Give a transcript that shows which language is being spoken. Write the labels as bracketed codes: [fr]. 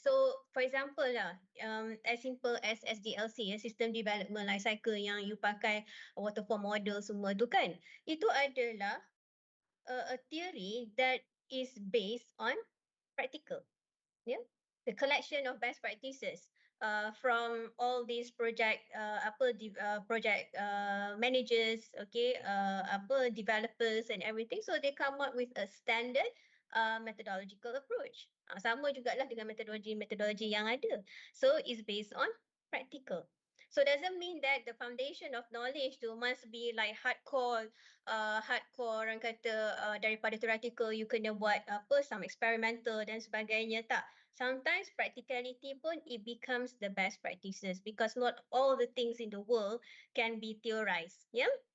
[en] So for example lah, as simple as SDLC, System Development Life Cycle [ms] yang you pakai [en] waterfall model [ms] semua tu kan, itu adalah [en] a theory that is based on practical. Yeah, the collection of best practices from all these project project managers, okay, developers and everything. So they come up with a standard methodological approach. [ms] Sama jugalah dengan metodologi yang ada. [en] So it's based on practical. So doesn't mean that the foundation of knowledge tu must be like hardcore [ms] orang kata daripada [en] theoretical you [ms] kena buat [en] some experimental [ms] dan sebagainya, tak. [en] Sometimes practicality pun it becomes the best practices because not all the things in the world can be theorized, yeah.